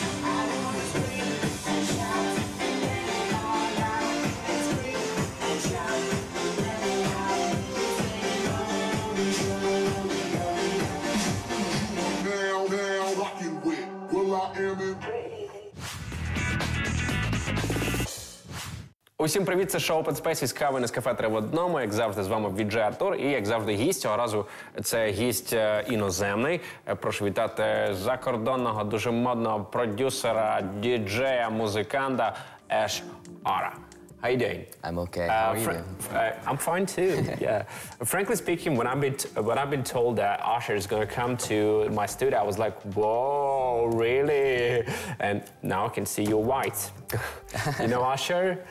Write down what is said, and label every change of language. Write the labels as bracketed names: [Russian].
[English] I wanna scream and shout and let it all out. And scream and shout and let it out. We saying oh, we are, we are, we are. Now, rockin' with Will I Am in. [Ukrainian] Усім привіт, це шоу Open Space із кави на кафе 3 в одному. Як завжди, з вами Віджей Артур. І, як завжди, гість. Цього разу це гість іноземний. Прошу вітати закордонного, дуже модного продюсера, діджея, музиканта Еш Ара. [English] How you doing? I'm okay. How are you doing? I'm fine too. Yeah. Frankly speaking, when I've been told that Usher is going to come to my studio, I was like, "Whoa, really?" And now I can see you're white. You know Usher?